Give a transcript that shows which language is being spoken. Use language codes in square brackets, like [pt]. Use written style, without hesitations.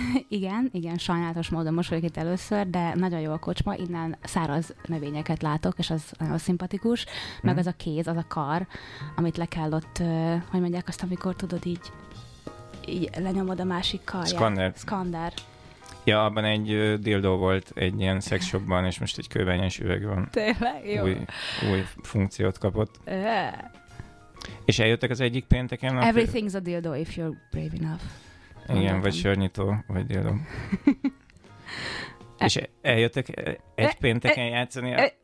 [hu] igen, sajnálatos módon most vagyok itt először, de nagyon jó a kocsma, innen száraz növényeket látok, és az nagyon szimpatikus, meg az a kéz, az a kar, amit le kell ott, hogy mondják azt, amikor tudod így lenyomod a másik karját. Skander. Ja, abban egy dildó volt, egy ilyen sex shopban, és most egy kőbányás üveg van. Tényleg? Jó. Új funkciót kapott. És eljöttek az egyik pénteken? [en] Everything's a dildo if you're brave enough. [hu] Igen, vagy sörnyító, vagy dildo. És eljöttek egy pénteken játszani?